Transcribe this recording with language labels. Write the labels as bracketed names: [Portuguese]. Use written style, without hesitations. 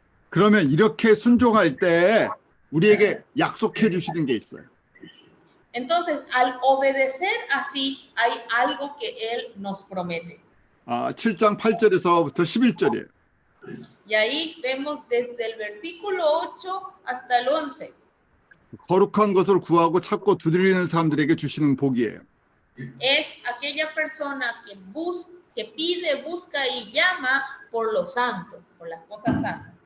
[Korean] 그러면 이렇게 순종할 때 우리에게 약속해 주시는 게 있어요. [Spanish] Entonces, al obedecer así, hay algo que Él nos promete. [Korean] 7장 8절에서부터 11절이에요. [Spanish] Y ahí vemos desde el versículo 8 hasta el 11. [Korean] 거룩한 것을 구하고 찾고 두드리는 사람들에게 주시는 복이에요. [Spanish] Es aquella persona que pide, busca y llama por lo santo, por las cosas santas.